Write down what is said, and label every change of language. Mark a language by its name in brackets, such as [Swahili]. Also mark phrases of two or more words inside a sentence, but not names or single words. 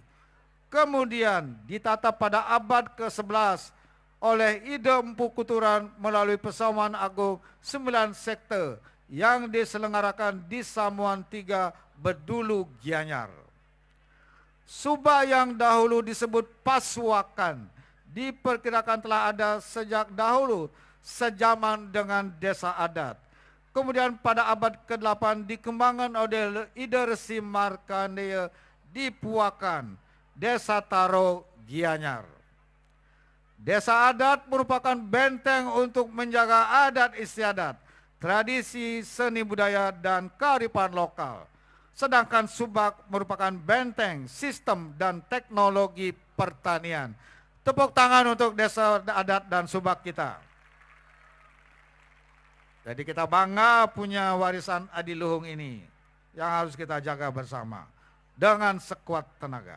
[Indonesian] Kemudian ditata pada abad ke-11 oleh Ide Empu Kuturan melalui Pesamuan Agung 9 sekte yang diselenggarakan di Samuan 3 Bedulu Gianyar. Subak yang dahulu disebut Pasuakan diperkirakan telah ada sejak dahulu sejaman dengan desa adat. Kemudian pada abad ke-8 dikembangkan oleh Ide Resi Markandeya di Puakan, Desa Taro Gianyar. Desa adat merupakan benteng untuk menjaga adat istiadat, tradisi, seni budaya, dan kearifan lokal. Sedangkan Subak merupakan benteng, sistem, dan teknologi pertanian. Tepuk tangan untuk desa adat dan subak kita. Jadi kita bangga punya warisan adiluhung ini yang harus kita jaga bersama dengan sekuat tenaga.